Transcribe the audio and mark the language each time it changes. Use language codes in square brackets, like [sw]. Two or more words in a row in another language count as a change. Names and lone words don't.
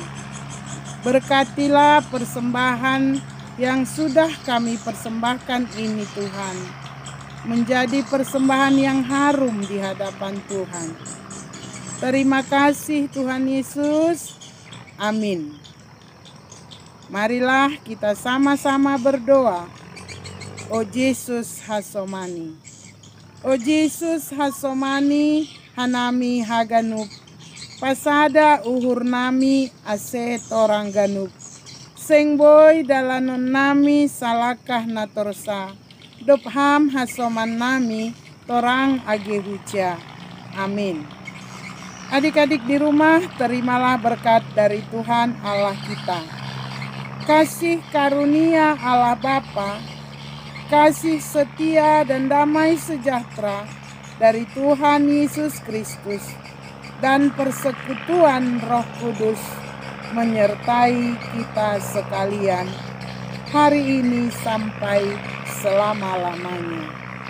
[id] Berkatilah persembahan yang sudah kami persembahkan ini Tuhan, menjadi persembahan yang harum di hadapan Tuhan. Terima kasih Tuhan Yesus. Amin. Marilah kita sama-sama berdoa. [bts] O Yesus hasomani, O Yesus hasomani hanami haganup, pasada uhur nami ase torang ganup, Seng boy dalanon nami salakah natorsa. Dopham hasoman nami torang age huja. [id] Amin. Adik-adik di rumah, terimalah berkat dari Tuhan Allah kita. Kasih karunia Allah Bapa, kasih setia dan damai sejahtera dari Tuhan Yesus Kristus, dan persekutuan Roh Kudus menyertai kita sekalian hari ini sampai selama-lamanya.